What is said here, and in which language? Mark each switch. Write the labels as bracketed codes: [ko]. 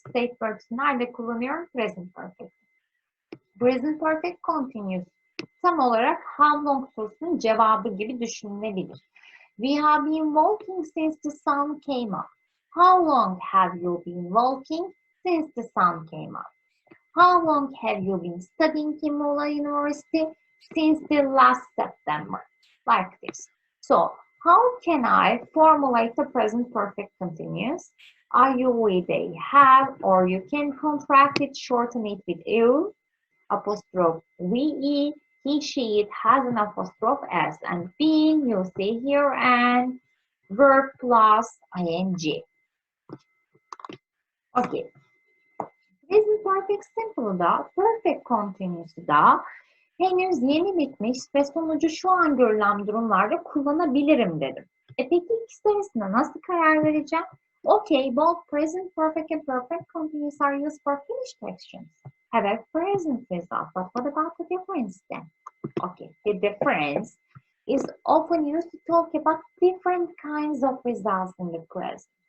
[tr] State verbs nerede kullanıyorum? Present perfect. Present perfect continuous tam olarak how long sorusunun cevabı gibi düşünülebilir. [en] We have been walking since the sun came up. How long have you been walking since the sun came up? How long have you been studying in Muğla University since the last September? Like this. So, how can I formulate the present perfect continuous? Are you with a have or you can contract it, shorten it with you, apostrophe we, he, she, it has an apostrophe s and being, you see here, and verb plus ing. Okay. [tr] Present perfect simple'da, perfect continuous'da henüz yeni bitmiş ve sonucu şu an görülen durumlarda kullanabilirim dedim. Peki ikisi arasında nasıl karar vereceğim? [en] Okay, both present perfect and perfect continuous are used for finished actions. Have a present result, but what about the difference then? Okay, the difference is often used to talk about different kinds of results in the present.